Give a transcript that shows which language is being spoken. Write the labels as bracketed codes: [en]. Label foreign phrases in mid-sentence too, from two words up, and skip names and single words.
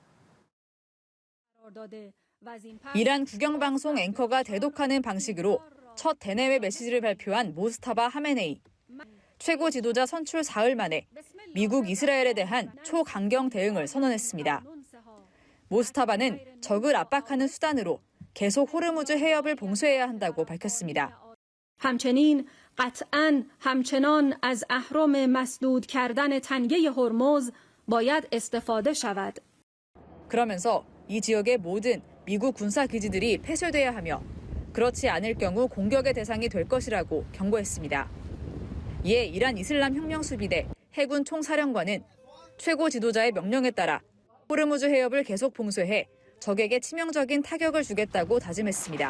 [ko] 이란 국영방송 앵커가 대독하는 방식으로 첫 대내외 메시지를 발표한 모스타바 하메네이. 최고 지도자 선출 사흘 만에 미국, 이스라엘에 대한 초강경 대응을 선언했습니다. 모스타바는 적을 압박하는 수단으로 계속 호르무즈 해협을 봉쇄해야 한다고 밝혔습니다. [fa] همچنین قطعاً همچنان از اهرم مسدود کردن تنگه هرمز باید استفاده شود. [ko] 그러면서 이 지역의 모든 미국 군사 기지들이 폐쇄돼야 하며 그렇지 않을 경우 공격의 대상이 될 것이라고 경고했습니다. 이에 이란 이슬람 혁명 수비대 해군 총사령관은 최고 지도자의 명령에 따라 호르무즈 해협을 계속 봉쇄해 적에게 치명적인 타격을 주겠다고 다짐했습니다.